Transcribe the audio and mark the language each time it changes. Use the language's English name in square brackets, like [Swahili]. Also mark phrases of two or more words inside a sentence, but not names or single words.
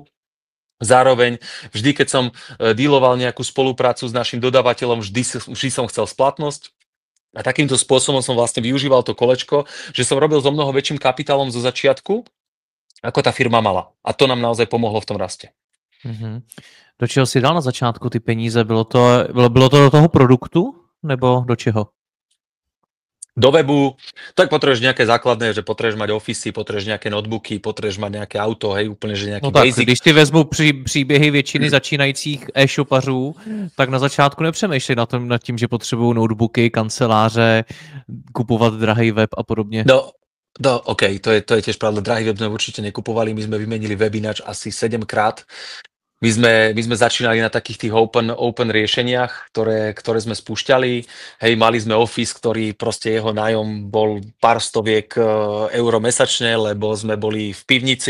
[Slovak] Zároveň vždy, keď som dealoval nejakú spoluprácu s našim dodávateľom, vždy som chcel splatnosť. A takýmto spôsobom som vlastne využíval to kolečko, že som robil so mnoho väčším kapitálom zo začiatku, ako tá firma mala. A to nám naozaj pomohlo v tom raste. [Czech] Do čeho si dal na začátku ty peníze? Bylo to do toho produktu, nebo do čeho? [Slovak] do webu, tak potrebuješ nejaké základné, že potrebuješ mať ofisy, potrebuješ nejaké notebooky, potrebuješ mať nejaké auto, hej, úplne, že [Czech] No [Slovak] nejaký [Czech] tak, [Slovak] basic. [Czech] když ty vezmu příběhy většiny začínajících e-shopařů, tak na začátku nepřemýšlej nad tím, že potřebují notebooky, kanceláře, kupovat drahý web a podobně. [Slovak] OK, to je tiež pravda, drahý web sme určite nekupovali, my sme vymenili web ináč asi 7-krát. My sme začínali na takých tých open riešeniach, ktoré sme spúšťali. Hej, mali sme Office, ktorý proste jeho nájom bol pár stoviek eur mesačne, lebo sme boli v pivnici.